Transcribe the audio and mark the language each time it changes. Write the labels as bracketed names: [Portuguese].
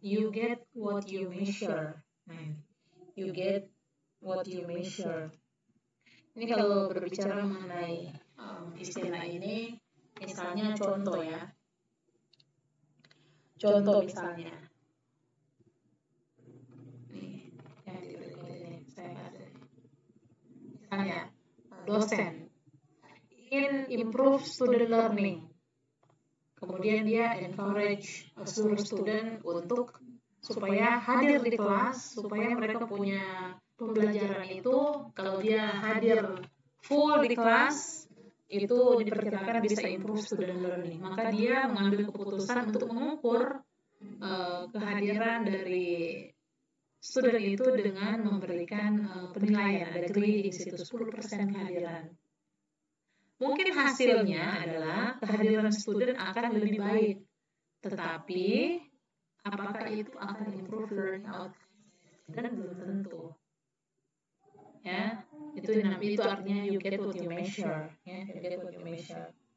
[English] You get what you measure. You get what you measure. [Indonesian] Ini kalau berbicara mengenai istilah ini, misalnya contoh ya. Contoh misalnya. Nih, yang di berikut ini saya kasih. Misalnya, dosen ingin [English] improve student learning. [Indonesian] Kemudian dia encourage seluruh student untuk supaya hadir di kelas, supaya mereka punya pembelajaran itu, kalau dia hadir full di kelas, itu diperkirakan bisa [English] improve student learning. [Indonesian] Maka dia mengambil keputusan untuk mengukur kehadiran dari student itu dengan memberikan penilaian, ada grading situ 10% kehadiran. Mungkin hasilnya adalah kehadiran student akan lebih baik, tetapi apakah itu akan [English] improve learning outcome [Indonesian] dan belum tentu. Ya, itu artinya [English] you get what you measure, ya, you get what you measure.